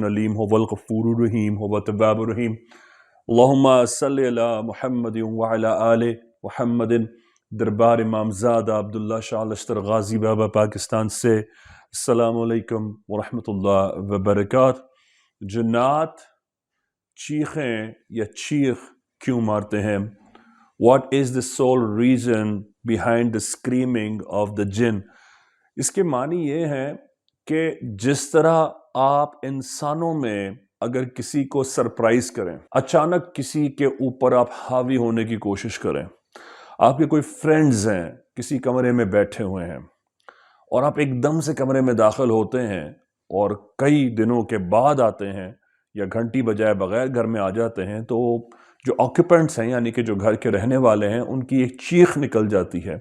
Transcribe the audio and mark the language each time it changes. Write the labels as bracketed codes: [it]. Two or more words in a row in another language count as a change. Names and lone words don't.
[ar] عليم هو الغفور الرحيم هو التواب الرحيم اللهم صل على محمد وعلى آل محمد. [ur] دربار امامزادہ عبداللہ شاہ لشتر غازی بابا پاکستان سے [ar] السلام عليكم ورحمة الله وبركاته. [ur] جنات چیخیں یا چیخ کیوں مارتے ہیں? [en] What is the sole reason behind the screaming of the jinn? [ur] اس کے معنی یہ ہیں کہ جس طرح آپ انسانوں میں اگر کسی کو سرپرائز کریں، اچانک کسی کے اوپر آپ حاوی ہونے کی کوشش کریں، آپ کے کوئی فرینڈز ہیں کسی کمرے میں بیٹھے ہوئے ہیں اور آپ ایک دم سے کمرے میں داخل ہوتے ہیں اور کئی دنوں کے بعد آتے ہیں یا گھنٹی بجائے بغیر گھر میں آ جاتے ہیں، تو جو آکیوپینٹس ہیں یعنی کہ جو گھر کے رہنے والے ہیں ان کی ایک چیخ نکل جاتی ہے.